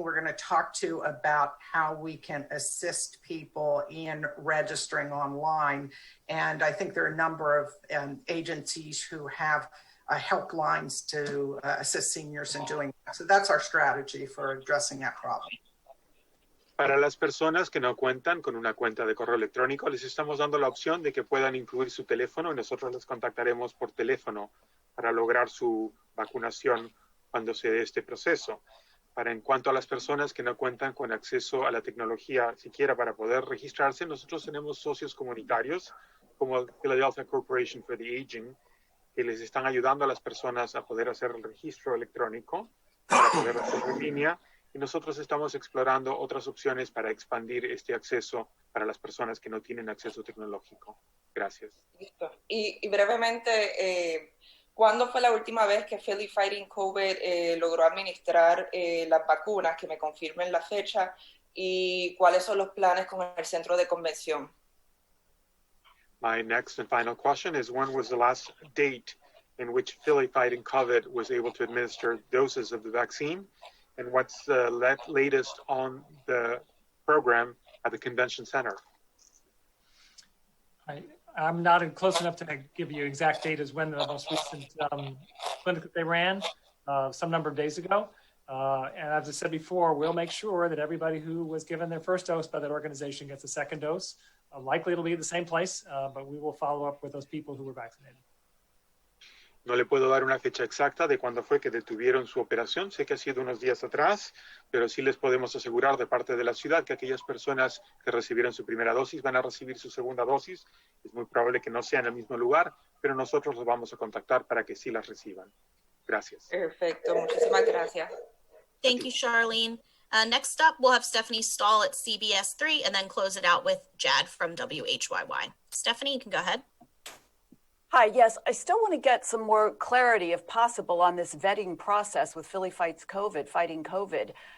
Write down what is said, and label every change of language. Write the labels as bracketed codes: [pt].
[en] We're going to talk to about how we can assist people in registering online. And I think there are a number of agencies who have helplines to assist seniors in doing that. So that's our strategy for addressing that problem. [es] Para las personas que no cuentan con una cuenta de correo electrónico, les estamos dando la opción de que puedan incluir su teléfono y nosotros les contactaremos por teléfono para lograr su vacunación cuando se dé este proceso. En cuanto a las personas que no cuentan con acceso a la tecnología siquiera para poder registrarse, nosotros tenemos socios comunitarios como el Philadelphia Corporation for the Aging, que les están ayudando a las personas a poder hacer el registro electrónico, para poder hacerlo en línea. Y nosotros estamos explorando otras opciones para expandir este acceso para las personas que no tienen acceso tecnológico. Gracias. Listo. Y brevemente, ¿cuándo fue la última vez que Philly Fighting COVID logró administrar las vacunas? Que me confirmen la fecha y cuáles son los planes con el centro de convención. [en] My next and final question is, when was the last date in which Philly Fighting COVID was able to administer doses of the vaccine? And what's the latest on the program at the convention center? I'm not close enough to give you exact date as when the most recent clinic that they ran some number of days ago. And as I said before, we'll make sure that everybody who was given their first dose by that organization gets a second dose. Likely it'll be at the same place, but we will follow up with those people who were vaccinated. [es] No le puedo dar una fecha exacta de cuándo fue que detuvieron su operación. Sé que ha sido unos días atrás, pero sí les podemos asegurar de parte de la ciudad que aquellas personas que recibieron su primera dosis van a recibir su segunda dosis. Es muy probable que no sea en el mismo lugar, pero nosotros los vamos a contactar para que sí las reciban. Gracias. Perfecto. Muchísimas gracias. [en] Thank you, Charlene. Next up, we'll have Stephanie Stahl at CBS 3 and then close it out with Jad from WHYY. Stephanie, you can go ahead. Hi, yes, I still want to get some more clarity, if possible, on this vetting process with Philly Fighting COVID.